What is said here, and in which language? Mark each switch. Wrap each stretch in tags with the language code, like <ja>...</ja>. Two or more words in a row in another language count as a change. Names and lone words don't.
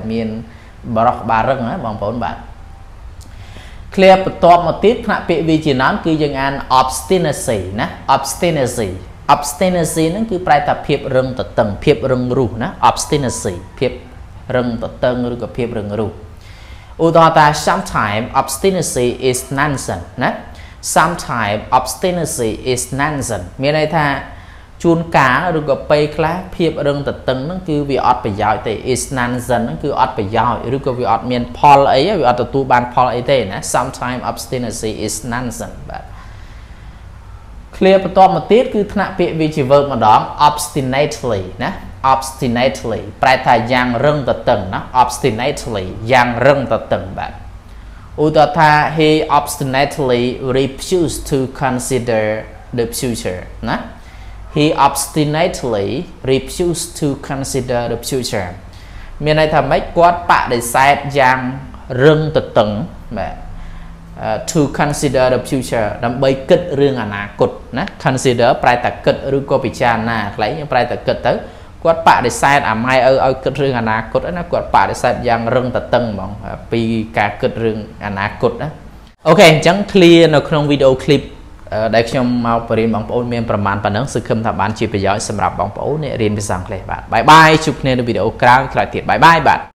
<km>មានបរិសុទ្ធក្បាលរឹងណាបងប្អូនបាទ clear បន្ទាប់មកទៀតថ្នាក់ពាក្យវិជាណានគឺយើងអាន obstinacy ណា obstinacy ហ្នឹងគឺប្រែ ថាភាពរឹងទទឹងភាពរឹងរូសណា obstinacy ភាពរឹងទទឹងឬក៏ភាពរឹងរូសឧទាហរណ៍ថា</km> <en>sometimes obstinacy is nonsense</en> <km>ណា</km> <en>sometimes obstinacy is nonsense</en> <km>មានន័យថាជួនកាលឬក៏ពេលខ្លះភាពរឹងទទឹងហ្នឹងគឺវាអត់ប្រយោជន៍ទេ</km> <en>is nonsense</en> <km>ហ្នឹងគឺអត់ប្រយោជន៍ឬក៏វាអត់មានផលអីវាអត់ទទួលបានផលអីទេណា</km> <en>sometimes obstinacy is nonsense</en> <km>បាទ clear បន្ទាប់មកទៀតគឺថ្នាក់ពាក្យវាជា verb ម្ដង obstinately ណា obstinately ប្រែថាយ៉ាងរឹងទទឹងណា obstinately យ៉ាងរឹងទទឹងបាទឧទាហរណ៍ថា</km> <en>he obstinately refused to consider the future</en> <km>ណា</km> <en>he obstinately refused to consider the future</en> <km>មានន័យថាម៉េចគាត់បដិសេធយ៉ាងរឹងទទឹងបាទ to</km> <en>consider the future</en> <km>ដើម្បីគិតរឿងអនាគតណា consider ប្រែថាគិតឬក៏ពិចារណាខ្លីយើងប្រែថាគិតទៅគាត់បដិសេធអាម៉ែឲ្យគិតរឿងអនាគតណាគាត់បដិសេធយ៉ាងរឹងទទឹងហ្មងពីការគិតរឿងអនាគតណាអូខេអញ្ចឹង clear នៅក្នុងវីដេអូ clip ដែលខ្ញុំមកបរិញ្ញាបងប្អូនមានប្រមាណប៉ុណ្ណឹងសង្ឃឹមថាបានជាប្រយោជន៍សម្រាប់បងប្អូនអ្នករៀនភាសាអង់គ្លេសបាទបាយបាយជួបគ្នានៅវីដេអូក្រោយទៀតបាយបាយបាទ</km>